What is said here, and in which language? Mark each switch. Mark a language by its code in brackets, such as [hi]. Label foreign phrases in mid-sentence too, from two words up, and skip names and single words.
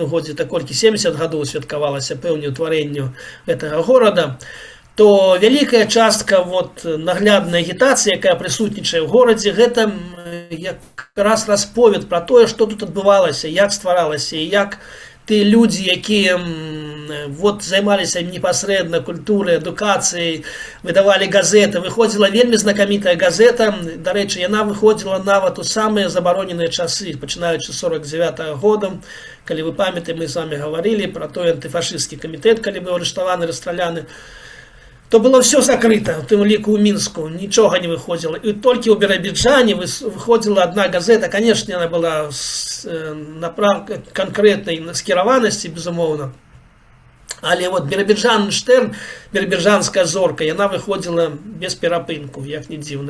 [be] годзе, так колькі 70 гадоў святкавалася пэўне ўтварэнню гэтага горада, то вялікая частка вот, нагляднай агітацыі, якая прысутнічае ў горадзе, гэта якраз расповед пра тое, што тут адбывалася, як стваралася, і як ты людзі, якія вот, займаліся непасрэдна культурай, адукацыяй, выдавалі газеты. Выходзіла вельмі знакамітая газета. Да рэчы, яна выходзіла нават у самыя забароненыя часы, пачынаючы з 49-го года, калі вы памятаеце, мы з вами гаварылі пра той антыфашысцкі камітэт, калі быў арыштаваны, расстраляны. То [ru] было все закрыто, [be] в тым ліку ў Мінску, нічога не выходзіла. І толькі ў Біробіджане выходзіла адна газета, канешне, яна была канкрэтнай скіраванасці, безумоўна. Але вот Біробіджан-Штерн, Біробіджанская зорка, яна выходзіла без перапынку, як не дзіўна.